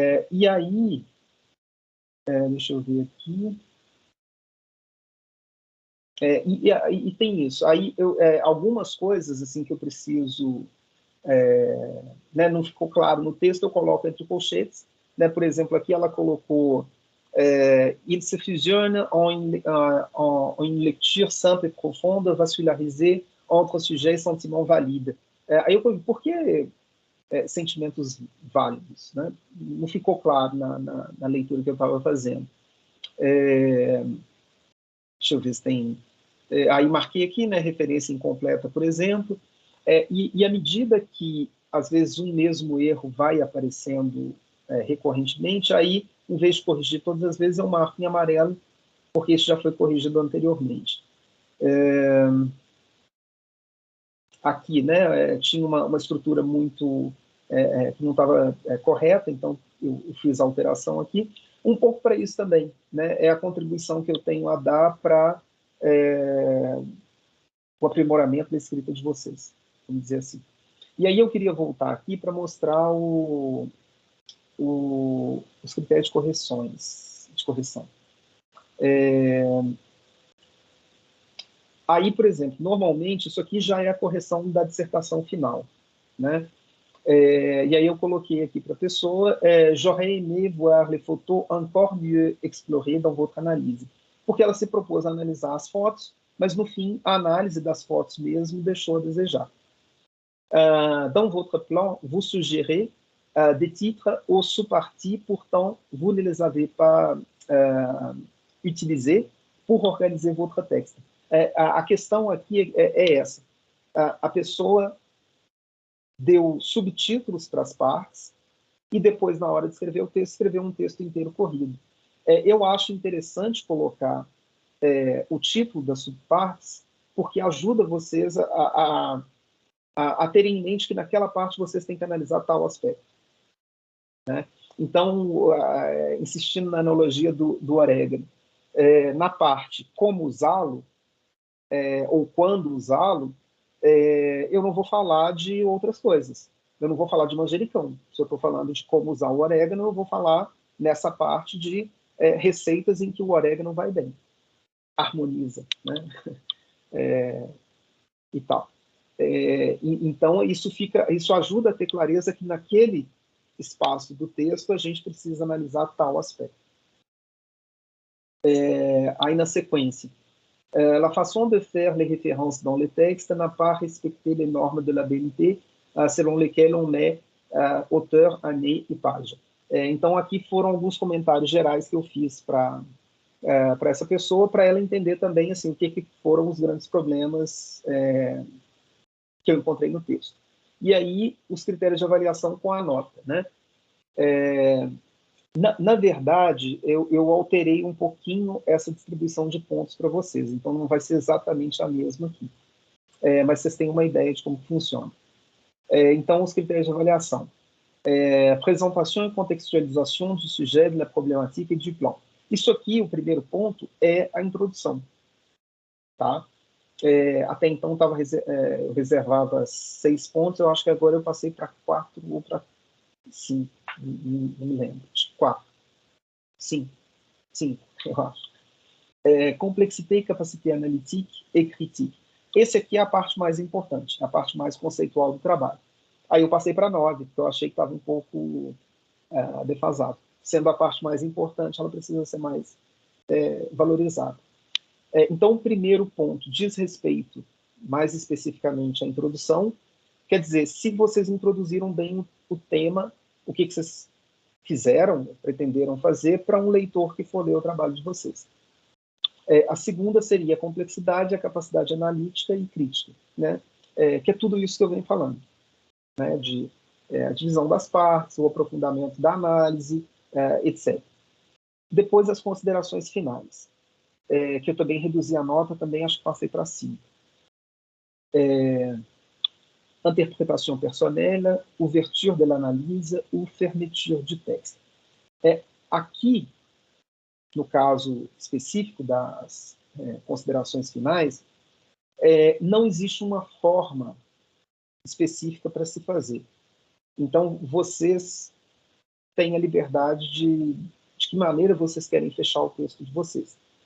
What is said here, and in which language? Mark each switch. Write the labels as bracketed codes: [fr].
[pt] E aí, deixa eu ver aqui. E tem isso. Aí, algumas coisas assim que eu preciso... né, não ficou claro no texto, eu coloco entre colchetes. Né? Por exemplo, aqui ela colocou [fr] Il se fusionne en une lecture simple et profonde, vascularisée entre sujet [pt] e sentimento válido. Aí eu pergunto, por que sentimentos válidos? Né? Não ficou claro na leitura que eu estava fazendo. Deixa eu ver se tem... aí marquei aqui, né, referência incompleta, por exemplo, e à medida que, às vezes, um mesmo erro vai aparecendo recorrentemente, aí, em vez de corrigir todas as vezes, eu marco em amarelo, porque isso já foi corrigido anteriormente. Aqui, né, tinha uma estrutura muito... que não estava correta, então eu fiz a alteração aqui. Um pouco para isso também, né, é a contribuição que eu tenho a dar para o aprimoramento da escrita de vocês, vamos dizer assim. E aí eu queria voltar aqui para mostrar os critérios de correção. Aí, por exemplo, normalmente isso aqui já é a correção da dissertação final, né? E aí eu coloquei aqui para a pessoa, [fr] j'aurais aimé voir les photos encore mieux explorées dans votre analyse. [pt] Porque ela se propôs a analisar as fotos, mas no fim a análise das fotos mesmo deixou a desejar. [fr] Dans votre plan, vous suggérez des titres aux sous-parties, pourtant vous ne les avez pas utilisés pour organiser votre texte. [pt] A questão aqui é essa. A pessoa deu subtítulos para as partes e depois, na hora de escrever o texto, escreveu um texto inteiro corrido. Eu acho interessante colocar o título das subpartes, porque ajuda vocês a terem em mente que naquela parte vocês têm que analisar tal aspecto. Né? Então, insistindo na analogia do orégano, na parte como usá-lo, ou quando usá-lo, eu não vou falar de outras coisas. Eu não vou falar de manjericão. Se eu estou falando de como usar o orégano, eu vou falar nessa parte de receitas em que o orégano vai bem. Harmoniza, né? E tal. Então, isso ajuda a ter clareza que naquele espaço do texto a gente precisa analisar tal aspecto. Aí, na sequência, [fr] la façon de faire les références dans le texte n'a pas respecté les normes de la BNT, selon lesquelles on met auteur, année e page. [pt] Então, aqui foram alguns comentários gerais que eu fiz para essa pessoa, para ela entender também assim, o que foram os grandes problemas que eu encontrei no texto. E aí, os critérios de avaliação com a nota. Né? Na verdade, eu alterei um pouquinho essa distribuição de pontos para vocês, então não vai ser exatamente a mesma aqui. Mas vocês têm uma ideia de como funciona. Então, os critérios de avaliação. [fr] Présentation et contextualisation du sujet, de la problématique et du plan. [pt] Isso aqui, o primeiro ponto, é a introdução. Tá? Até então, eu reservava 6 pontos, eu acho que agora eu passei para 4 ou para 5, não me lembro. 4. 5, eu acho. [fr] Complexité, capacité analytique e critique. [pt] Esse aqui é a parte mais importante, a parte mais conceitual do trabalho. Aí eu passei para 9, porque eu achei que estava um pouco defasado. Sendo a parte mais importante, ela precisa ser mais valorizada. Então, o primeiro ponto diz respeito, mais especificamente, à introdução. Quer dizer, se vocês introduziram bem o tema, o que vocês fizeram, pretenderam fazer para um leitor que for ler o trabalho de vocês. A segunda seria a complexidade, a capacidade analítica e crítica, né? Que é tudo isso que eu venho falando, né? A divisão das partes, o aprofundamento da análise, etc. Depois, as considerações finais, que eu também reduzi a nota, também acho que passei para 5. [fr] Interprétation personnelle, ouverture de l'analyse ou fermeture du texte. [pt] Aqui, no caso específico das considerações finais, não existe uma forma específica para se fazer. Então, vocês têm a liberdade de que maneira vocês querem fechar o texto de vocês.